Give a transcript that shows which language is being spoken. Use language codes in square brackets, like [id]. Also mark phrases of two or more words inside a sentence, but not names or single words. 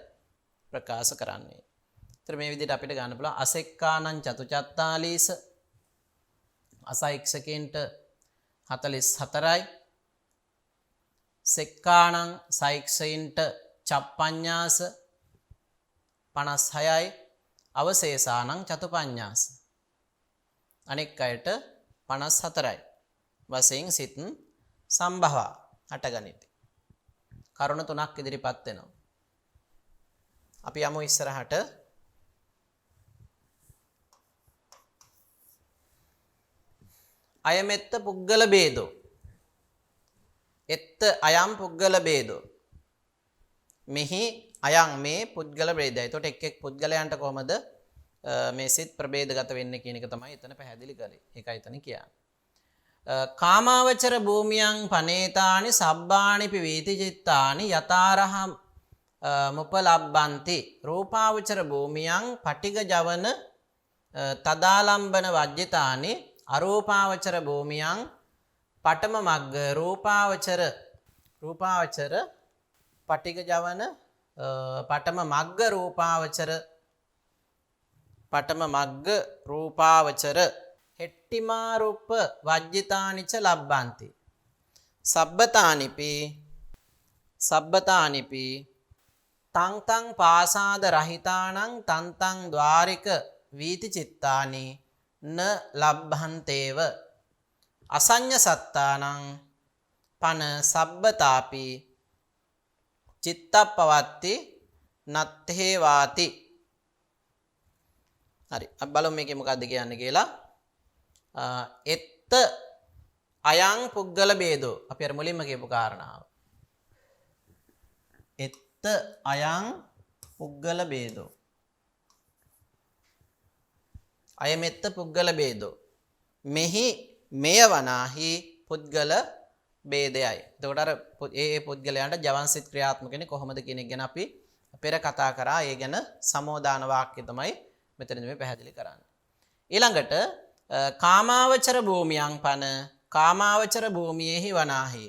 [si] ඒතර මේ විදිහට අපිට ගන්න පුළුවන් [pi] අසෙක්කානං චතුචත්තාලීස [si] අසයික්ෂකෙන්ට 44යි සෙක්කාණං සයික්ෂයින්ට චප්පඤ්ඤාස 56යි [pi] අවශේෂානං චතුපඤ්ඤාස [si] අනෙක් අයට 54යි වශයෙන් සිත් සම්භවා හටගනිති. කරුණ තුනක් ඉදිරිපත් වෙනවා. අපි යමු ඉස්සරහට. [pi] අයමෙත්ත පුද්ගල ભેදෝ එත්ත අයම් පුද්ගල ભેදෝ [si] මෙහි අයං මේ පුද්ගල ભેදය. එතකොට එක් එක් පුද්ගලයන්ට කොහමද මේ සිත් ප්‍රභේදගත වෙන්නේ කියන එක තමයි එතන පැහැදිලි කරේ. ඒකයි එතන කියන්නේ. [pi] කාමාවචර භූමියං පනේතානි සබ්බානිපි වීති චිත්තානි යතාරහම් මුපලබ්බන්ති රූපාවචර භූමියං පටිග ජවන තදාලම්බන වජ්ජිතානි අරූපාවචර භූමියං පඨම මග්ග රූපාවචර පටිග ජවන පඨම මග්ග රූපාවචර හෙට්ටිමාරුප්ප වජ්ජිතානිච ලබ්බන්ති සබ්බතානිපි තං තං පාසාද රහිතානං තං තං ద్వාරික වීති චිත්තානි න ලබ්භන්තේව අසඤ්ඤ සත්තානං පන සබ්බතාපි චිත්තප්පවත්ති නත්තේ වාති. [si] හරි අපි බලමු මේකේ මොකද්ද කියන්නේ කියලා. [pi] එත්ත අයං පුද්ගල ભેදෝ [si] අපි අර මුලින්ම කියපු කාරණාව. [pi] එත්ත අයං පුද්ගල ભેදෝ අයමෙත්ත පුද්ගල ભેදෝ [si] මෙහි මෙය වනාහි පුද්ගල ભેදයයි. එතකොට අර ඒ පුද්ගලයන්ට ජවන් සිත් ක්‍රියාත්මක වෙන්නේ කොහොමද කියන එක ගැන අපි පෙර කතා කරා ඒ ගැන සමෝදාන වාක්‍ය තමයි මෙතනදී මේ පැහැදිලි කරන්නේ. ඊළඟට [pi] කාමාවචර භූමියන් පන [si] කාමාවචර භූමියේහි වනාහි.